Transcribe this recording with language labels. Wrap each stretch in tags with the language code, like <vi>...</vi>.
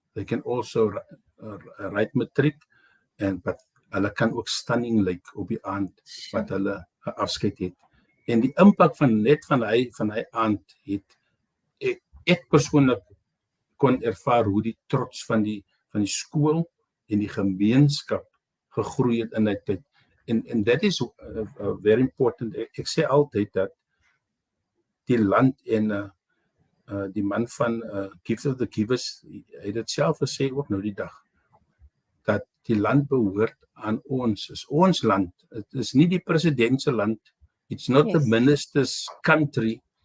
<en>They can also write matric, but</en> <af>hulle kan ook stunning lyk op die aand wat hulle afskeid het. En die impak van hy aand het ek persoonlik kon ervaar hoe die trots van die skool en die gemeenskap gegroei het in die tyd.</af> <en>And that is very important.</en> <af>Ek sê altyd dat die land en die man van Gift of the Givers, hy het dit self gesê ook nou die dag, dat die land behoort aan ons, is ons land. Het is nie die president se land.</af> <en>It's not the minister's country.</en>